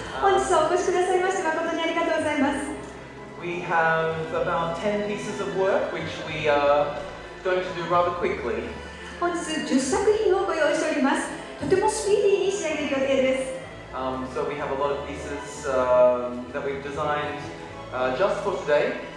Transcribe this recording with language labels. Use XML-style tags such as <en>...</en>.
<ja>本日はお越しくださいまして誠にありがとうございます。</ja> <en>We have about 10 pieces of work which we are going to do rather quickly.</en> <ja>本日10作品をご用意しております。とてもスピーディーに仕上げる予定です。</ja> <en>So we have a lot of pieces that we've designed just for today.</en>